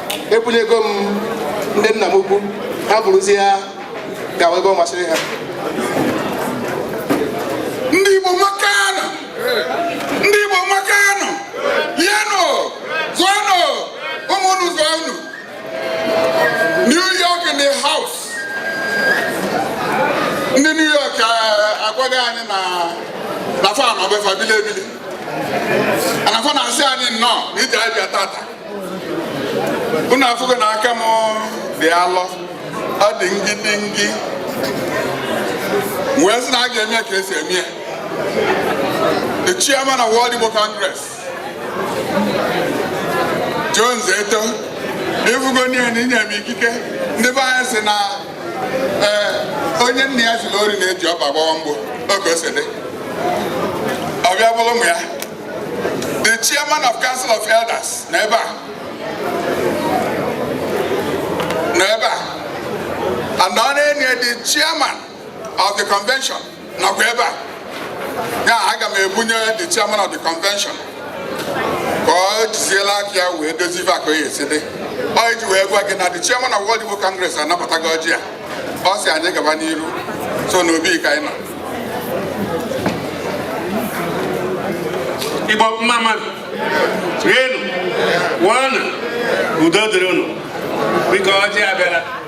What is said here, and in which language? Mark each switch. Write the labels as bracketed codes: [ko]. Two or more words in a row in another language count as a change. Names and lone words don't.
[ig] Ebunyego m ndị nna m ukwu. Ha bụrụzie ya gawa ebe ọ masịrị ha. Ndị Igbo makanụ! Ndị Igbo makanụ! Yenụ! Zụọnụ! Ụmụ unu zụọ unu! [en] New York in the house. [ig] Ndị New York, eh, agwaghị anyị na, na fa nọ befa bili ebili. Ana fa na-asị anyị nnọọ na ije anyị bịa tata. Unu afụgo na aka m dị alọ. Ọ dị ngidingi. Wee sị na a ga-eme ka esi eme ya. [en] The chairman of World Igbo Congress, Jones Eto, [ig] ifugo n'ihe na inye m ikike. Ndị be anyị sị na, eh, onye nna ya ziri ori na-eji ọkpa gbawa mgbo, oge o si dị. Ọ bịa bụrụ ụmụ ya. [en] The chairman of Council of Elders [ig] nọ ebe a. Nọ ebe a. And ọ na-enye [en] the chairman of the convention [ig] nọkwa ebe a. Ya, aga m ebunye [en] the chairman of the convention [ig] ka ọ jiziela aka ya wee dozie ife a ka o ya esi dị. Ọ iji wee gwa gị na [en] the chairman of World Igbo Congress [ig] anabatago ọjị a. Ọ sị anyị gaba n'iru. So n'obi ka anyị nọ. Igbo mma mmadụ, rienụ, ṅụọnụ, udo dịrị unu. Biko, ọjị abịala.